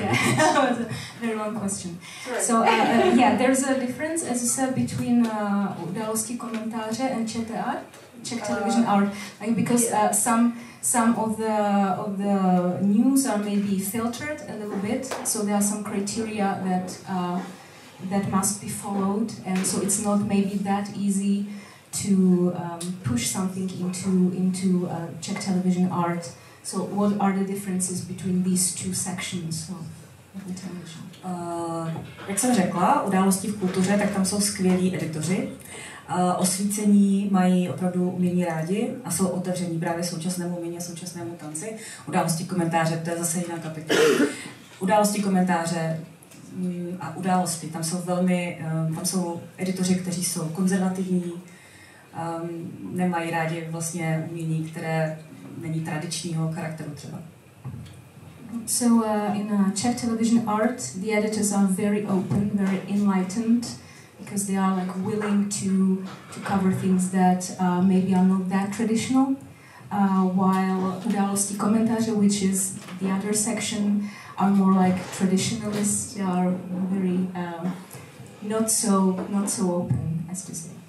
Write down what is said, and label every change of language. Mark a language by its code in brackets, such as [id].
[en] Yeah, very long question. So there's a difference, as you said, between události komentáře and ČT, Czech Television Art, because some of the news are maybe filtered a little bit, so there are some criteria that must be followed, and so it's not maybe that easy to push something into Czech Television Art. So what are the differences between these two sections of the television? [cs] Jak jsem řekla, události v kultuře, tak tam jsou skvělí editoři. Osvícení mají opravdu umění rádi a jsou otevření právě současnému umění a současnému tanci. Události komentáře, to je zase jiná kapitola. Události komentáře a události, tam jsou editoři, kteří jsou konzervativní, nemají rádi vlastně umění, které není tradičního charakteru třeba. [en] So in Czech Television Art, the editors are very open, very enlightened, because they are like willing to cover things that maybe are not that traditional, while události komentáře, which is the other section, are more like traditionalists. They are very not so open, as to say.